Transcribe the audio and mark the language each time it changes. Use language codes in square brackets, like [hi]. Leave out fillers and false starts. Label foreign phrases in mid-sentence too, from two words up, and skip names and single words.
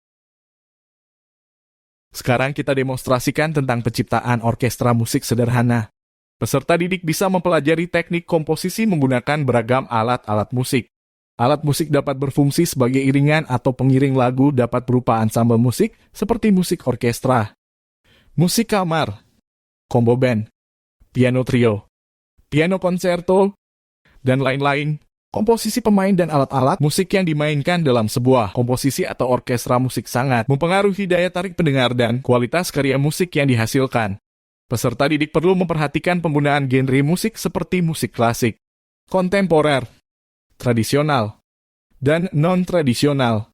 [id] Sekarang kita demonstrasikan tentang penciptaan orkestra musik sederhana. Peserta didik bisa mempelajari teknik komposisi menggunakan beragam alat-alat musik. Alat musik dapat berfungsi sebagai iringan atau pengiring lagu, dapat berupa ansambel musik seperti musik orkestra, musik kamar, [en] combo band, piano trio, [id] piano konserto, dan lain-lain. Komposisi pemain dan alat-alat musik yang dimainkan dalam sebuah komposisi atau orkestra musik sangat mempengaruhi daya tarik pendengar dan kualitas karya musik yang dihasilkan. Peserta didik perlu memperhatikan penggunaan genre musik seperti musik klasik, kontemporer, tradisional, dan non-tradisional.